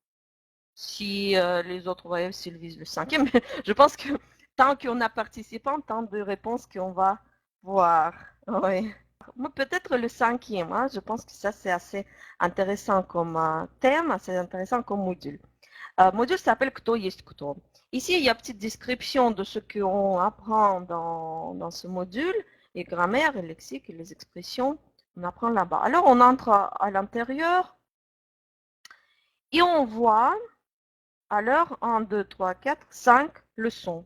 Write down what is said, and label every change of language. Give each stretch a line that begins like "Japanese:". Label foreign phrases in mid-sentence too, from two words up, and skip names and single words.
French: Si les autres voyaient s'ils visent le cinquième. Je pense que tant qu'on a participant, tant de réponses qu'on va voir. Oui. Peut-être le cinquième. Je pense que ça, c'est assez intéressant comme thème, assez intéressant comme module. Module s'appelle
Russian: Кто есть кто.
French: Ici, il y a une petite description de ce qu'on apprend dans ce module, les grammaires, les lexiques et les expressions. On apprend là-bas. Alors, on entre à l'intérieur et on voit, alors, 1, 2, 3, 4, 5 leçons.